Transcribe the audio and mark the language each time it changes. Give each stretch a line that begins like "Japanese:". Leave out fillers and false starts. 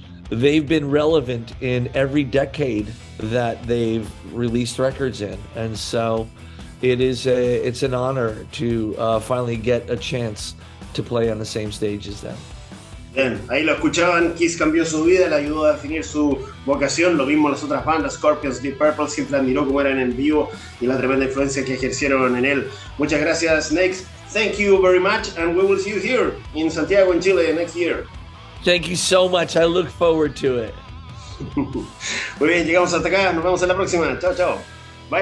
English: They've been relevant in every decade that they've released records in, and so it's an honor to finally get a chance to play on the same stage as them.
Spanish: Bien, ahí lo escuchaban. Kiss cambió su vida, le ayudó a definir su vocación. Lo mismo las otras bandas, Scorpions, Deep Purple, siempre admiró cómo eran en vivo y la tremenda influencia que ejercieron en él. Muchas gracias, Snakes.
English: Thank you very much, and we will see you here in Santiago, in Chile, next year. Thank you so much. I look forward to it.
Spanish: Muy bien, llegamos hasta acá. Nos vemos en la próxima. Chao, chao.
English: Bye,